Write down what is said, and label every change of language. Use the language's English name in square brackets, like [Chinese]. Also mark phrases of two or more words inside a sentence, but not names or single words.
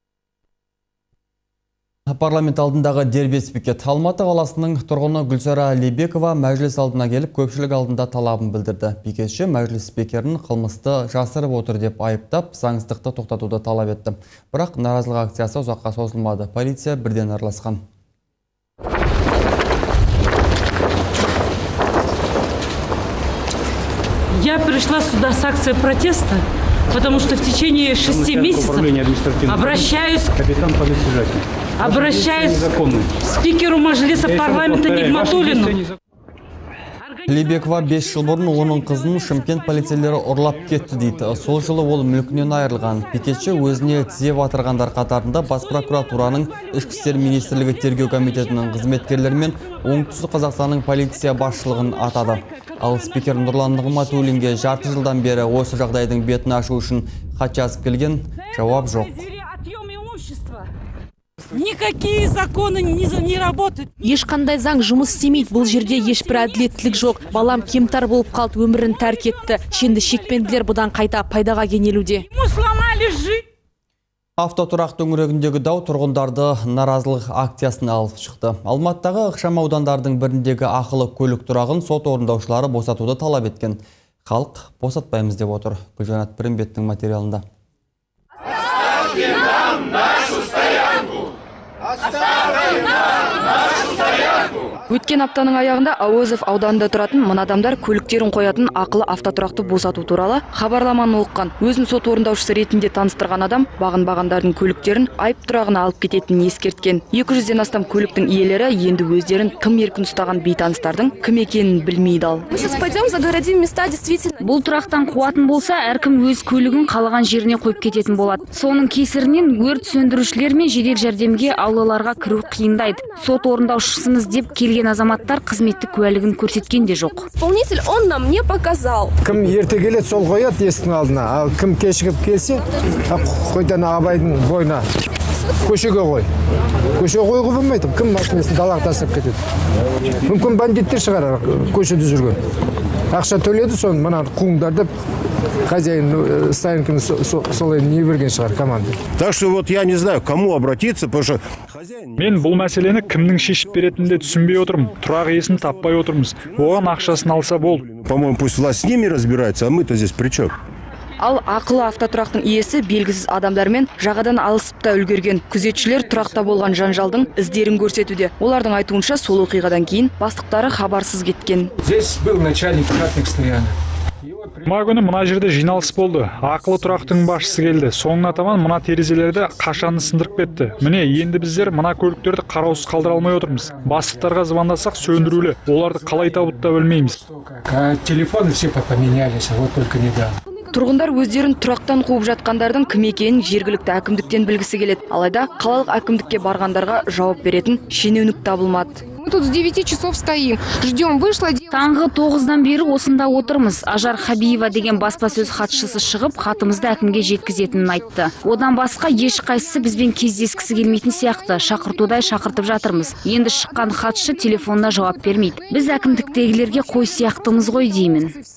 [Kazakh] Парламент алдындағы дербес пикет. Алматы қаласының тұрғыны Гүлсара Алибекова мәжіліс алдына келіп, көпшілік алдында талабын білдірді. Пикетші мәжіліс спикерін қылмысты жасырып отыр деп айыптап, заңсыздықты тоқтатуды талап етті. Бірақ наразылық акциясы ұзаққа созылмады. Полиция бірден араласқан. [Russian] Я пришла сюда с акцией протеста, потому что в течение 6 месяцев обращаюсь к спикеру Мажилиса парламента Нигматуллину. [Kazakh] Либекова 5 жыл бұрын оның қызын Шымкент полицейлері ұрлап кетті дейді. Сол жылы ол мүлкінен айырылған. Пикетші өзіне тізе батырғандар қатарында бас прокуратураның ішкі істер министрлігі тергеу комитетінің қызметкерлері мен оңтүстік Қазақстанның полиция басшылығын атады. Ал спикер Нұрлан Нығматуллинге жарты жылдан бері осы жағдайдың бетін ашу үшін хат жазып келген, жауап жоқ. [Russian] Никакие законы не работают. [Kazakh] Ешқандай заң жұмыс істемейді. Бұл жерде ешбір әділеттілік жоқ. Балам кемтар болып қалды, өмірін тәрк етті. Шенді шекпенділер бұдан қайта пайдаға кенелуде. Автотұрақ төңірегіндегі дау тұрғындарды наразылық акциясына алып шықты. Алматыдағы ықшам аудандардың біріндегі ақылы көлік тұрағын сот орындаушылары босатуды талап еткен. Халық босатпаймыз деп отыр. Гүлжанат Пірімбеттің материалында. [Russian] Оставьте нам нашу стоянку! Оставьте! [Kazakh] Өткен аптаның аяғында Ауызов ауданында тұратын мына адамдар көліктерін қоятын ақылы автотұрақты босату туралы хабарламаны оққан. Өзін сот орындаушысы ретінде таныстырған адам бағындардың көліктерін айып тұрағына алып кететінін ескерткен. 200-ден астам көліктің иелері енді өздерін кім еркін ұстаған бейтаныстардың кім екенін білмейді ал. Бұл тұрақтан қуатын болса, әркім өз көлігін қалаған жеріне қойып кететін болады. Соның кесірінен өрт сөндірушілер мен жедел жәрдемге аулаларға кіру қиындайды. Сот орындаушысымыз деп келген азаматтар қызметтік куәлігін көрсеткен де жоқ. [Russian] Исполнитель он нам не показал. [Kazakh] Кім ерте келеді, сол қояды есіктің алдына, ал кім кешігіп келсе, қойдан абайдың бойына көшеге қой. Көшеге қойғы болмайды, кім машинасын далаға тастап кетеді. Мүмкін бандиттер шығар көшеде жүрген. Ақша төледі, соны мына қуыңдарды хозяин Сталинкин солай не берген шығар команда. [Russian] Так что вот я не знаю, кому обратиться, потому что [Kazakh] мен бұл мәселені кімнің шешіп беретінін де түсінбей отырмын. Тұрақ иесін таппай отырмыз. Оған ақшасын алса болды. [Russian] По-моему, пусть власть с ними разбирается, а мы-то здесь при чем? [Kazakh] Ал ақылы автотұрақтың иесі белгісіз адамдармен жағадан алысып та үлгерген. Күзетшілер тұрақта болған жанжалдың іздерін көрсетуде. Олардың айтуынша сол оқиғадан кейін бастықтары хабарсыз кеткен. [Russian] Здесь был начальник платных стоянок. [Kazakh] Жұма күні мына жерде жиналыс болды. Ақылы тұрақтың басшысы келді. Соңына таман мына терезелерді қашанды сындырып кетті. Міне, енді біздер мына көліктерді қараусыз қалдыра алмай отырмыз. Бастықтарға звондасақ сөндірулі. Оларды қалай табуды да білмейміз. [Russian] Телефоны все поменялись, вот только недавно. [Kazakh] Тұрғындар өздерін тұрақтан қуып жатқандардың кім екенін жергілікті әкімдіктен білгісі келеді. Алайда қалалық әкімдікке барғандарға жауап беретін шенеунік табылмады. [Russian] Мы тут с 9 часов стоим, ждем, вышла. [Kazakh] Таңғы 9-дан бері осында отырмыз. Ажар Хабиева деген баспасөз хатшысы шығып, хатымызды әкімге жеткізетінін айтты. Одан басқа ешқайсысы бізбен кездескісі келмейтін сияқты. Шақыртудай шақыртып жатырмыз. Енді шыққан хатшы телефонына жауап бермейді. Біз әкімдіктегілерге қой сияқтымыз ғой деймін.